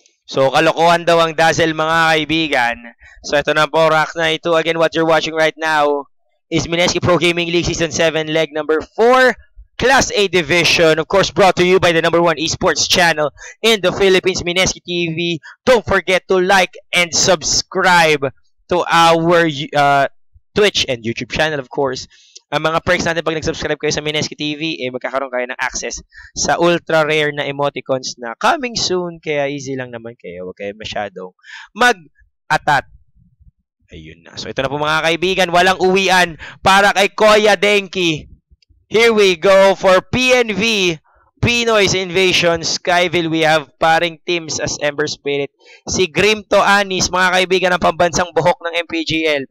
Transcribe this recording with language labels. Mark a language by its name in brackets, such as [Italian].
[Filipino] So, kalokohan daw ang dazzle, mga kaibigan. So, ito na po, Rack na ito. [English] Again, what you're watching right now is Mineski Pro Gaming League Season 7, leg number 4, Class A Division. Of course, brought to you by the #1 esports channel in the Philippines, Mineski TV. Don't forget to like and subscribe to our Twitch and YouTube channel, of course. [Filipino] Ang mga perks natin pag nag-subscribe kayo sa Mineski TV, magkakaroon kayo ng access sa ultra rare na emoticons na coming soon. Kaya easy lang naman kayo. Huwag kayo masyadong mag-atat. Ayun na. So ito na po mga kaibigan. Walang uwian para kay Kuya Denki. [English] Here we go for PNV Pinoy's Invasion, Skyville, we have paring teams as Ember Spirit. [Filipino] Si Grim to Anis, mga kaibigan ng pambansang buhok ng MPGL.